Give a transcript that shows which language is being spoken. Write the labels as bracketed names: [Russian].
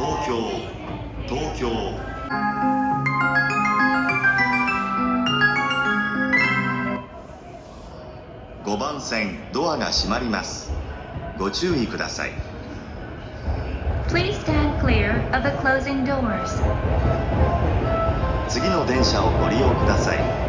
[Japanese] 東京5番線ドアが閉まります。ご注意ください。 [English] Please stand clear of the closing doors. [Japanese] 次の電車をご利用ください。